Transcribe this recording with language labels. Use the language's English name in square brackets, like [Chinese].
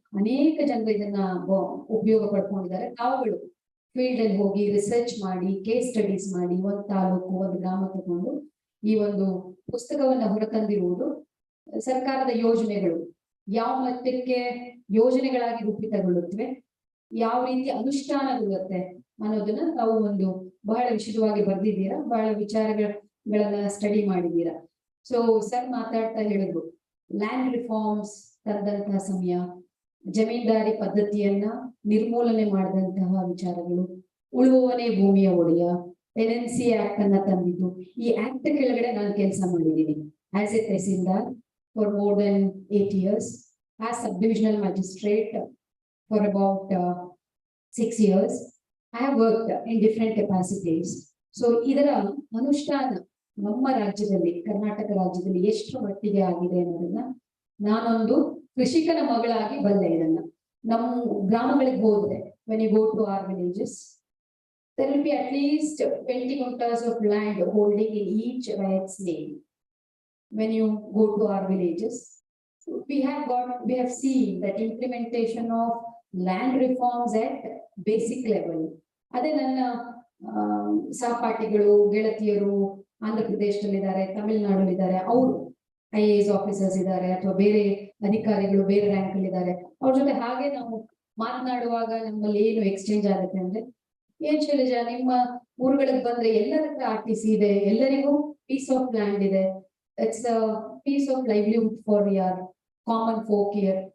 [Kannada] ಅನೇಕ ಜನರು ಇದನ್ನ ಉಪಯೋಗ ಪಡ್ಕೊಂಡಿದ್ದಾರೆ. ತಾವುಗಳು ಫೀಲ್ಡ್ ಅಲ್ಲಿ ಹೋಗಿ ರಿಸರ್ಚ್ ಮಾಡಿ, ಕೇಸ್ ಸ್ಟಡೀಸ್ ಮಾಡಿ, ಒಂದು ತಾಲೂಕು, ಒಂದು ಗ್ರಾಮ ತಗೊಂಡು ಈ ಒಂದು ಪುಸ್ತಕವನ್ನ ಹೊರತಂದಿರುವುದು ಸರ್ಕಾರದ ಯೋಜನೆಗಳು ಯಾವ ಮಟ್ಟಕ್ಕೆ ಯೋಜನೆಗಳಾಗಿ ರೂಪಿತಗೊಳ್ಳುತ್ತವೆ, ಯಾವ ರೀತಿ ಅನುಷ್ಠಾನಗೊಳ್ಳುತ್ತೆ ಅನ್ನೋದನ್ನ ತಾವು ಒಂದು ಬಹಳ ವಿಶದವಾಗಿ ಬರ್ದಿದ್ದೀರಾ, ಬಹಳ ವಿಚಾರಗಳನ್ನ ಸ್ಟಡಿ ಮಾಡಿದ್ದೀರಾ. ಸೊ ಸರ್ ಮಾತಾಡ್ತಾ ಹೇಳಿದ್ರು, ಲ್ಯಾಂಡ್ ರಿಫಾರ್ಮ್ಸ್ ತಂದಂತಹ ಸಮಯ, ಜಮೀನ್ದಾರಿ ಪದ್ಧತಿಯನ್ನ ನಿರ್ಮೂಲನೆ ಮಾಡಿದಂತಹ ವಿಚಾರಗಳು, ಉಳುವವನೇ ಭೂಮಿಯ ಒಡೆಯ, ಟೆನೆನ್ಸಿ ಆಕ್ಟ್ ಅನ್ನ ತಂದಿದ್ದು. ಈ ಆಕ್ಟ್ ಕೆಳಗಡೆ ನಾನು ಕೆಲಸ ಮಾಡಿದ್ದೀನಿ [English] As a tahsildar for more than 8 years, as sub-divisional magistrate for about 6 years. I have worked in different capacities. [Kannada] So ಇದರ ಅನುಷ್ಠಾನ ನಮ್ಮ ರಾಜ್ಯದಲ್ಲಿ, ಕರ್ನಾಟಕ ರಾಜ್ಯದಲ್ಲಿ ಎಷ್ಟು ಮಟ್ಟಿಗೆ ಆಗಿದೆ ಅನ್ನೋದನ್ನ ನಾನೊಂದು ಕೃಷಿಕನ ಮಗಳಾಗಿ ಬಲ್ಲೆ. ಇದನ್ನ ನಮ್ಮ ಗ್ರಾಮಗಳಿಗೆ ಹೋದ್ರೆ, [English] when you go to our villages, there will be at least 20 quintals of land holding in each riot's name. When you go to our villages, we have seen that implementation of land reforms at basic level. [Kannada] ಅದೇ ನನ್ನ ಸಹಪಾಠಿಗಳು, ಗೆಳತಿಯರು ಆಂಧ್ರ ಪ್ರದೇಶದಲ್ಲಿದ್ದಾರೆ, ತಮಿಳುನಾಡಲ್ಲಿದ್ದಾರೆ, ಅವರು IAS officers ಇದ್ದಾರೆ ಅಥವಾ ಬೇರೆ ಅಧಿಕಾರಿಗಳು ಬೇರೆ rank ಅಲ್ಲಿ ಇದ್ದಾರೆ. ಅವ್ರ ಜೊತೆ ಹಾಗೆ ನಾವು ಮಾತನಾಡುವಾಗ ನಮ್ಮಲ್ಲಿ ಏನು ಎಕ್ಸ್ಚೇಂಜ್ ಆಗುತ್ತೆ ಅಂದ್ರೆ, ಏನ್ ಶೈಲಜಾ, ನಿಮ್ಮ ಊರುಗಳಿಗೆ ಬಂದ್ರೆ ಎಲ್ಲರ ಹತ್ರ RTC ಇದೆ, ಎಲ್ಲರಿಗೂ ಪೀಸ್ ಆಫ್ ಲ್ಯಾಂಡ್ ಇದೆ, [English] it's a piece of livelihood for your common folk here.